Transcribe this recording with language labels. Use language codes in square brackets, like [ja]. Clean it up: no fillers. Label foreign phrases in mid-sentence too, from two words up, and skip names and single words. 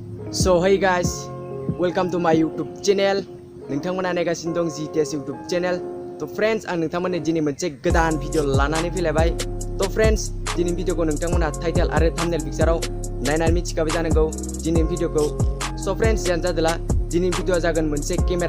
[en] So hey guys, welcome to my YouTube channel. [brx] नोंथांमोना नायगासिनो दं GTS [en] YouTube channel. [brx] तो friends आं नोंथांमोननो दिनै मोनसे गोदान भिडिअ लानानै फैलायबाय. तो friends दिनै भिडिअखौ नोंथांमोना टाइटेल आरो थाम्बनेल पिक्चाराव नायनानै मिथिखाबाय जानांगौ दिनै भिडिअखौ. [en] So friends [brx] यानो जादोला दिनै भिडिअआ जागोन मोनसे केमेरा.